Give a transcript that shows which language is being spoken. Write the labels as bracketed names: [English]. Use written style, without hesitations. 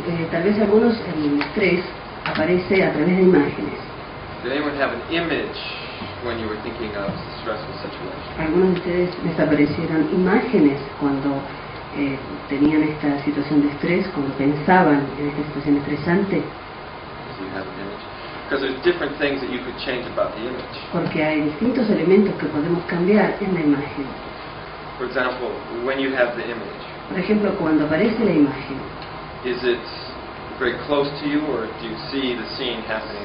[Spanish] Tal vez algunos el estrés aparece a través de imágenes. [English] Did anyone have an image when you were thinking of a stressful situation? [Spanish] Algunos de ustedes les aparecieron imágenes cuando tenían esta situación de estrés, cuando pensaban en esta situación estresante, [English] Do you have an image? Because there's different things that you could change about the image. [Spanish] porque hay distintos elementos que podemos cambiar en la imagen. [English] For example, when you have the image, [Spanish] Por ejemplo, cuando aparece la imagen, [English] is it very close to you, or do you see the scene happening in